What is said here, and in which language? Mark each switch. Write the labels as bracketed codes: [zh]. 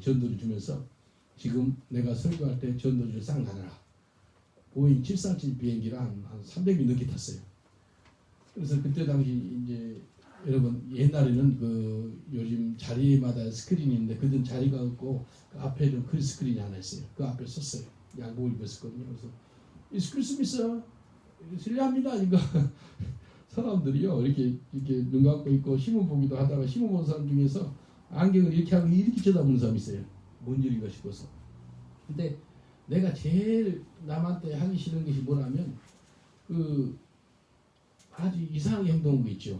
[ko] 전도를 주면서 지금 내가 설교할 때 전도지를 싹 나눠라. 보잉 737 비행기를 한 300명 넘게 탔어요. 그래서 그때 당시 이제 여러분 옛날에는 그 요즘 자리마다 스크린이 있는데 그전 자리가 없고 그 앞에 좀 큰 스크린이 하나 있어요. 그 앞에 섰어요. 양복을 입었었거든요. 그래서 [en] It's Christmas. [ko] 실례합니다. 그러니까 사람들이요 이렇게 눈 감고 있고 신문 보기도 하다가 신문 보는 사람 중에서 안경을 이렇게 하고 이렇게 쳐다보는 사람이 있어요. 뭔 일인가 싶어서. 근데 내가 제일 남한테 하기 싫은 것이 뭐냐면 그 아주 이상하게 행동한 거 있죠.